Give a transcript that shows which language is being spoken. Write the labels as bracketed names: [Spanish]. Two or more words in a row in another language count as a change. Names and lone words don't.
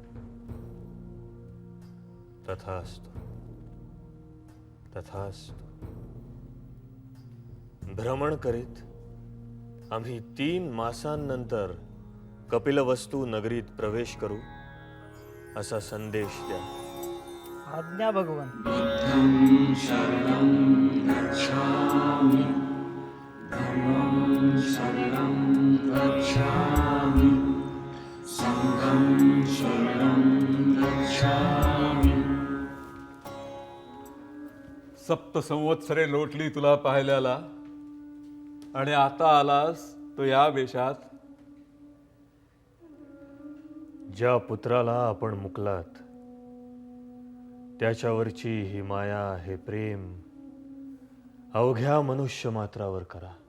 [Marathi] तथास्तु, तथास्तु. भ्रमण करीत आम्ही 3 मासांनंतर कपिलवस्तू नगरीत प्रवेश करू असा संदेश द्या. आज्ञा भगवान. [Pali] बुद्धं शरणं गच्छामि, धम्मं शरणं गच्छामि, संघं शरणं गच्छामि. [Marathi] सप्त संवत्सरे लोटली तुला पाहिल्याला आणि आता आलास तो या वेशात. ज्या पुत्राला आपण मुकलात त्याच्यावरची ही माया, हे प्रेम अवघ्या मनुष्य मात्रावर करा.